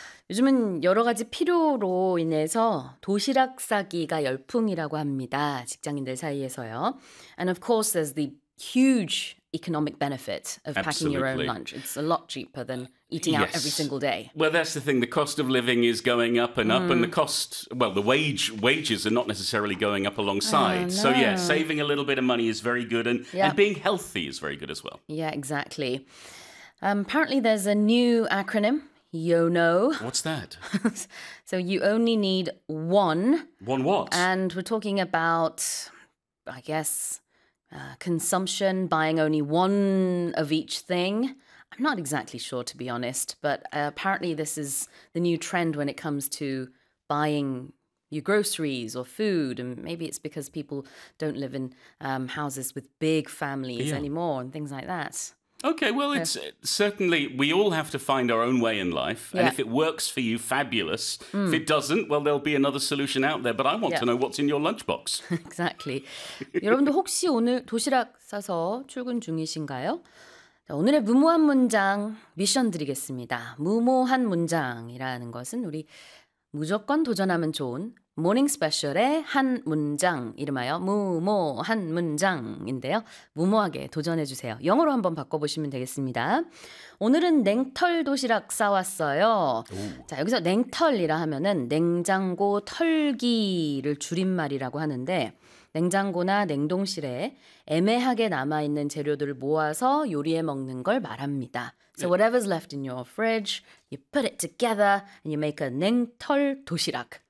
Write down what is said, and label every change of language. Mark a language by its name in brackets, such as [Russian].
[Korean] 요즘은 여러 가지 필요로 인해서 도시락 싸기가 열풍이라고 합니다. 직장인들 사이에서요. [English] And of course, there's the huge economic benefit of packing your own lunch. It's a lot cheaper than eating out every single day. Well, that's the thing. The cost of living is going up and up, and the cost, well, the wages are not necessarily going up alongside. Oh, no. So, yeah, saving a little bit of money is very good, and being healthy is very good as well. Yeah, exactly. Apparently, there's a new acronym, YONO. What's that? So you only need one. One what? And we're talking about, I guess, consumption, buying only one of each thing. I'm not exactly sure, to be honest, but apparently this is the new trend when it comes to buying your groceries or food, and maybe it's because people don't live in houses with big families anymore and things like that. Okay, well, it's certainly we all have to find our own way in life. Yeah. And if it works for you, fabulous. Mm. If it doesn't, well, there'll be another solution out there. But I want to know what's in your lunchbox. Exactly. [Korean] 여러분도 혹시 오늘 도시락 싸서 출근 중이신가요? 자, 오늘의 무모한 문장 미션 드리겠습니다. 무모한 문장이라는 것은 우리 무조건 도전하면 좋은 모닝 스페셜의 한 문장, 이름하여 무모한 문장인데요. 무모하게 도전해 주세요. 영어로 한번 바꿔보시면 되겠습니다. 오늘은 냉털 도시락 싸왔어요. 자, 여기서 냉털이라 하면은 냉장고 털기를 줄임말이라고 하는데 냉장고나 냉동실에 애매하게 남아있는 재료들을 모아서 요리해 먹는 걸 말합니다. [English] So whatever's left in your fridge, you put it together and you make a 냉털 도시락.